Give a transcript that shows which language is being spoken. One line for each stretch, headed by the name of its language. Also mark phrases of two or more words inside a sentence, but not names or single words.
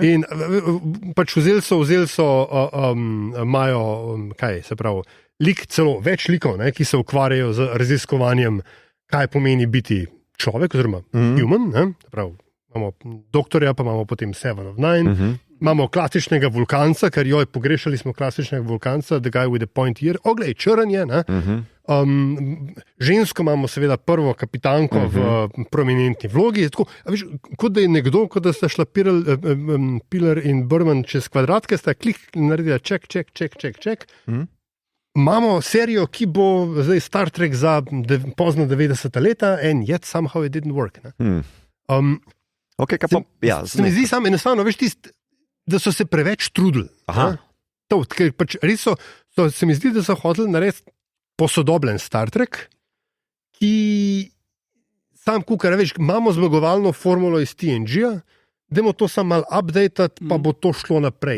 Slovenian: In pač vzeli so imajo, kaj se pravi, celo več likov, ki se ukvarjajo z raziskovanjem, kaj pomeni biti človek, oziroma human, prav, imamo doktorja, pa imamo potem Seven of Nine, imamo klasičnega vulkanca, ker pogrešali smo klasičnega vulkanca,
English: the guy with the point ear,
Slovenian: oglej, črn je, žensko imamo seveda prvo kapitanko v prominentni vlogi, tako, veš, kot da je nekdo, kot da sta šla Piller in Berman čez kvadratke, sta klik naredila ček. Imamo serijo, ki bo zdaj Star Trek za pozno 90.
English: leta and yet somehow it didn't work.
Slovenian: Se mi zdi samo enostavno, veš, da so se preveč trudili. Ker pač res se mi zdi, da so hoteli narediti posodobljen Star Trek, ki sam kukar, veš, imamo zmagovalno formulo iz TNG-ja, dajmo to samo malo updatati, pa bo to šlo naprej.